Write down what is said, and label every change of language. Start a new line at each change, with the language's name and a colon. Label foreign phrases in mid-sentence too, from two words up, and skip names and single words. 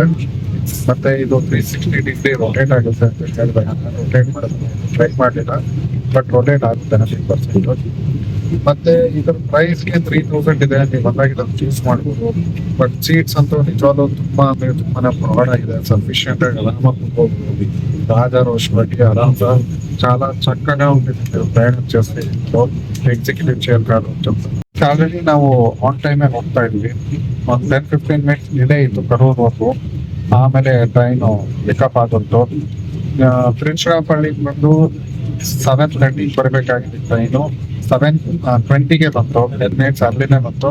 Kannada: ಮತ್ತೆ ಇದು 360
English: degree rotate
Kannada: ಆಗುತ್ತೆ ಅಂತ ಹೇಳಿದಾಗ ರೊಟೇಟ್ ಮಾಡೋದು ಟ್ರೈ ಮಾಡಲಿಲ್ಲ,
English: but rotate
Kannada: ಆಗುತ್ತೆ 100%. ಮತ್ತೆ ಇದರ ಪ್ರೈಸ್ಗೆ 3000 ಇದೆ. ನೀವು ಬಂದಾಗ ಇದನ್ನು ಚೂಸ್ ಮಾಡ್ಬೋದು.
English: but seats
Kannada: ಅಂತೂ ನಿಜವಾಗ್ಲೂ ತುಂಬಾನೇ ಬ್ರಾಡ್ ಆಗಿದೆ, ಸಫಿಶಿಯಂಟ್ ಆಗಿ ಆರಾಮಾಗಿ ಹೋಗ್ಬೋದು. ರಾಜಾರೋಷವಾಗಿ ಆರಾಮ
Telugu: చాలా చక్కగా ఉంటుంది ప్రయాణం చేస్తే
English: executive chair car already
Kannada: ನಾವು
English: on time
Kannada: ಹೋಗ್ತಾ ಇದ್ವಿ. ಒಂದು 10-15
English: minutes delay
Kannada: ಇತ್ತು ಕರೂರ್ವರೆಗೂ. ಆಮೇಲೆ
English: train pickup
Kannada: ಆದಂತು. ತಿರುಚಿರಾಪಳ್ಳಿಗೆ ಬಂದು 7:30 ಬರಬೇಕಾಗಿತ್ತು ಟ್ರೈನು. 7:20ಗೆ ಬಂತು, 10
English: minutes early
Kannada: ಬಂತು.